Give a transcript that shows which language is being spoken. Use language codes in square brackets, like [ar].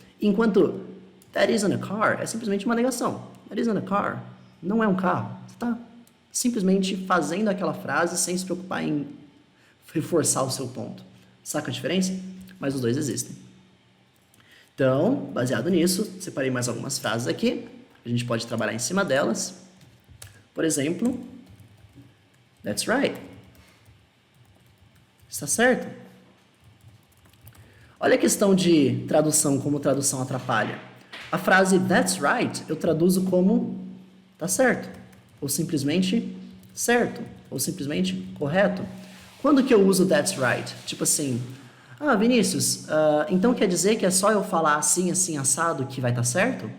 [pt] Enquanto, [en] that isn't a car, [pt] é simplesmente uma negação. [en] That isn't a car. [pt] Não é um carro. Você está simplesmente fazendo aquela frase sem se preocupar em reforçar o seu ponto. Saca a diferença? Mas os dois existem. Então, baseado nisso, separei mais algumas frases aqui. A gente pode trabalhar em cima delas. Por exemplo, [en] that's right. [pt] Está certo? Olha a questão de tradução, como tradução atrapalha. A frase [en] that's right [pt] eu traduzo como tá certo. Ou simplesmente certo. Ou simplesmente correto. Quando que eu uso [en] that's right? [pt] Tipo assim, Vinícius, então quer dizer que é só eu falar assim, assim, assado que vai estar certo?